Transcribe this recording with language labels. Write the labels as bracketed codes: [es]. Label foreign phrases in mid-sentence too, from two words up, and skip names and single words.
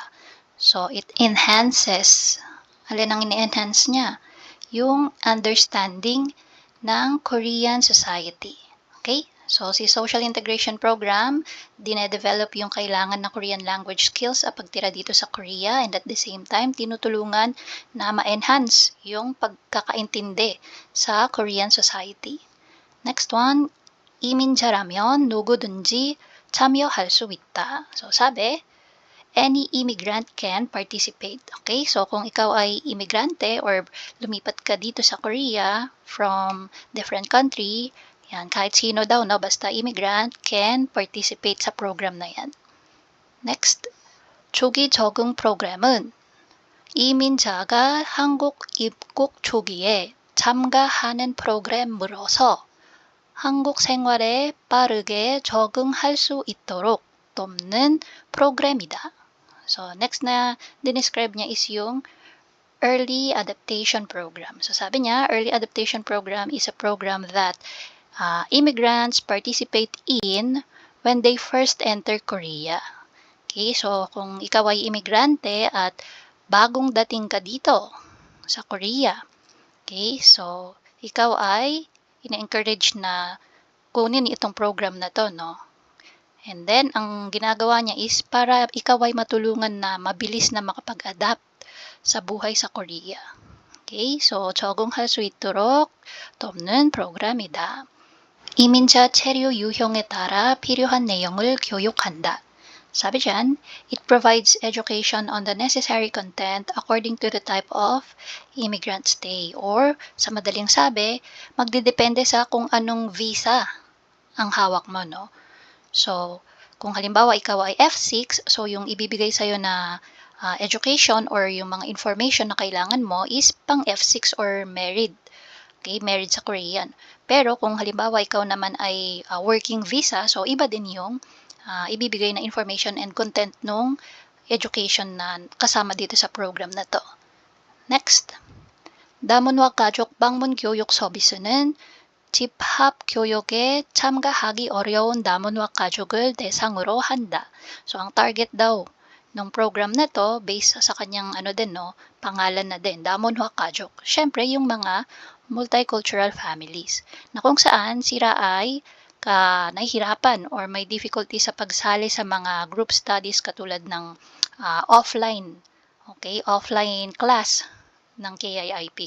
[en] So, it enhances. [tl] Alin ang ini-enhance niya? Yung understanding ng [en] Korean society. [tl] Okay? So, si Social Integration Program, dine-develop yung kailangan na [en] Korean language skills [tl] sa pagtira dito sa Korea, [en] and at the same time, [tl] tinutulungan na ma-enhance yung pagkakaintindi sa [en] Korean society. [tl] Next one, [ko] 이민자라면 누구든지 참여할 수 있다. [tl] So, sabi, [en] any immigrant can participate. Okay? [tl] So, kung ikaw ay imigrante or lumipat ka dito sa Korea [en] from different country, [tl] yan, kahit sino daw, no, basta [en] immigrant can participate [tl] sa program na yan. Next, [ko] 조기 적응 프로그램은 이민자가 한국 입국 초기에 참가하는 프로그램으로서 한국 생활에 빠르게 적응할 수 있도록 돕는 프로그램이다. [tl] So, next na dinescribe niya is yung Early Adaptation Program. So, sabi niya, [en] Early Adaptation Program is a program that immigrants participate in when they first enter Korea. [tl] Okay, so kung ikaw ay imigrante at bagong dating ka dito sa Korea, okay, so ikaw ay ina-encourage na kunin itong program na to, no? [en] And then, [tl] ang ginagawa niya is para ikaw ay matulungan na mabilis na makapag-adapt sa buhay sa Korea. [en] Okay, so [ko] 적응할 수 있도록 돕는 프로그램이다. 이민자 체류 유형에 따라 필요한 내용을 교육한다. [tl] Sabi dyan, [en] it provides education on the necessary content according to the type of immigrant stay. [tl] Or, sa madaling sabi, magdidepende sa kung anong visa ang hawak mo, no? So, kung halimbawa ikaw ay F6, so yung ibibigay sa'yo na education or yung mga information na kailangan mo is pang F6 or married. Okay, married sa Korean. Pero kung halimbawa ikaw naman ay [en] working visa, [tl] so iba din yung ibibigay na information and content nung education na kasama dito sa program na to. Next, [ko] 다문화 가족 방문 교육 서비스는 집합 교육에 참가하기 어려운 다문화 가족을 대상으로 한다. [tl] So, ang target daw ng program na to, based sa kanyang pangalan na din, [ko] 다문화 가족. [tl] Syempre, yung mga [en] multicultural families [tl] na kung saan sila ay nahihirapan or may difficulty sa pagsali sa mga [en] group studies [tl] katulad ng [en] offline, offline class [tl] ng KIIP.